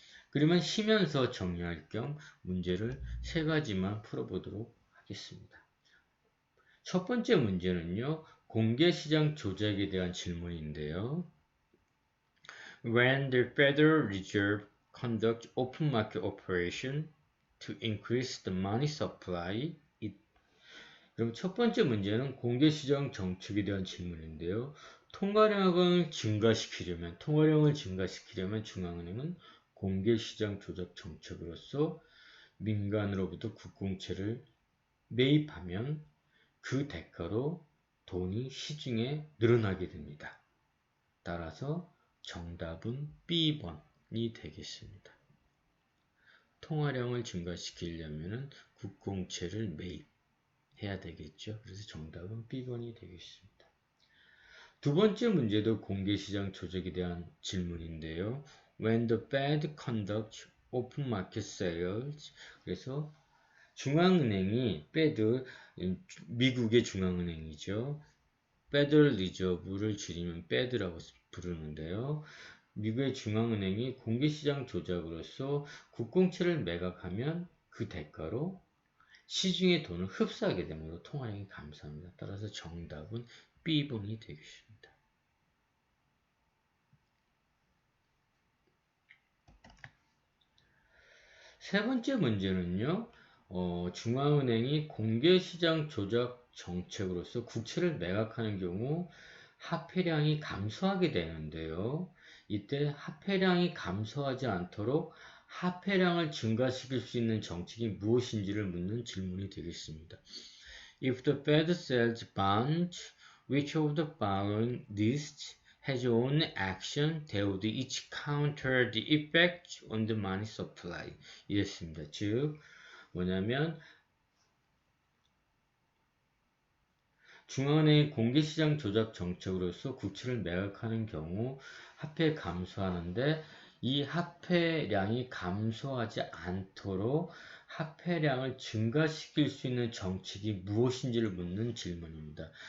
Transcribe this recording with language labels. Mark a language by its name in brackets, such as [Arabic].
[Korean] 그러면 쉬면서 정리할 겸 문제를 3가지만 풀어보도록 하겠습니다. 첫 번째 문제는요, 공개시장 조작에 대한 질문인데요. [English] When the Federal Reserve conducts open market operation to increase the money supply, it [Korean] 그럼 첫 번째 문제는 공개시장 정책에 대한 질문인데요. 통화량을 증가시키려면 중앙은행은 공개시장 조작 정책으로서 민간으로부터 국공채를 매입하면 그 대가로 돈이 시중에 늘어나게 됩니다. 따라서 정답은 B번이 되겠습니다. 통화량을 증가시키려면 국공채를 매입해야 되겠죠. 그래서 정답은 B번이 되겠습니다. 두 번째 문제도 공개시장 조작에 대한 질문인데요. [English] When the Fed conducts open market sales, [Korean] 그래서 중앙은행이 Fed, 미국의 중앙은행이죠. Federal Reserve를 줄이면 Fed라고 부르는데요. 미국의 중앙은행이 공개시장 조작으로서 국공채를 매각하면 그 대가로 시중의 돈을 흡수하게 되므로 통화량이 감소합니다. 따라서 정답은 B번이 되겠습니다. 세 번째 문제는요. 중앙은행이 공개시장 조작 정책으로서 국채를 매각하는 경우 화폐량이 감소하게 되는데요. 이때 화폐량이 감소하지 않도록 화폐량을 증가시킬 수 있는 정책이 무엇인지를 묻는 질문이 되겠습니다. [English] If the Fed sells bonds, which of the following lists has own action that would each counter the effect on the money supply? [Korean] 이랬습니다. 즉, 뭐냐면 중앙은행이 공개시장 조작 정책으로서 국채를 매각하는 경우 화폐 감소하는데 이 화폐량이 감소하지 않도록 화폐량을 증가시킬 수 있는 정책이 무엇인지를 묻는 질문입니다.